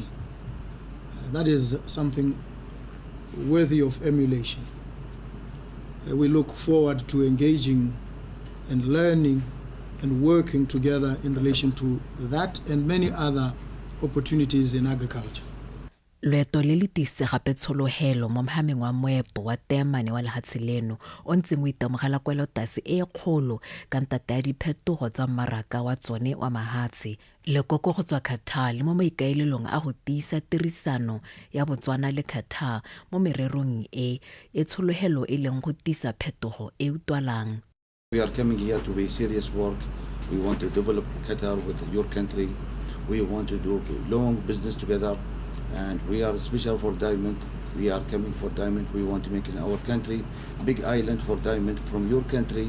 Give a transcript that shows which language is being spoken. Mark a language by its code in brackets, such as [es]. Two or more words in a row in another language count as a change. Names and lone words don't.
[en] That is something worthy of emulation. We look forward to engaging and learning and working together in relation to that and many other opportunities in agriculture. [tn] Loeto le le tise gape tsholohelo mo mohameng wa moepo wa TEME wa lehatshe leno o ntseng o itemogela kwelotase e kgolo ka ntate ya diphetogo tsa mmaraka wa tsone wa mahatshe lekoko go tswa Qatar le mo maikaelelong a go tiisa tirisano ya Botswana le Qatar mo mererong e tsholohelo e leng go tiisa phetogo e utwalang. [en] We are coming here to be serious work. We want to develop Qatar with your country. We want to do long business together. And we are special for diamond. We are coming for diamond. We want to make in our country big island for diamond from your country.